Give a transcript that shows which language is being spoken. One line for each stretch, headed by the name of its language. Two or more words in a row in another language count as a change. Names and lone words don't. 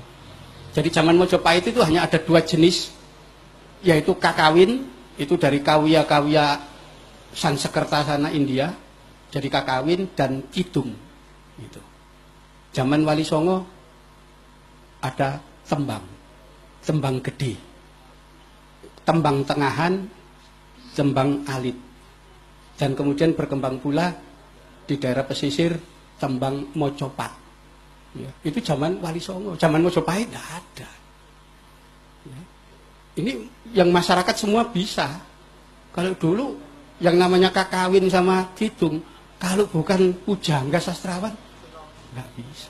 Indonesian: Jadi zaman Mojopahit itu hanya ada dua jenis, yaitu kakawin, itu dari kawya-kawya Sansekerta sana India, jadi kakawin, dan kidung. Gitu. Zaman Wali Songo ada tembang, tembang gede, tembang tengahan, tembang alit, dan kemudian berkembang pula di daerah pesisir tembang mocopat. Ya, itu zaman Wali Songo, zaman Mojopahit tidak ada. Ya. Ini yang masyarakat semua bisa. Kalau dulu yang namanya kakawin sama kidung, kalau bukan pujangga sastrawan, nggak bisa.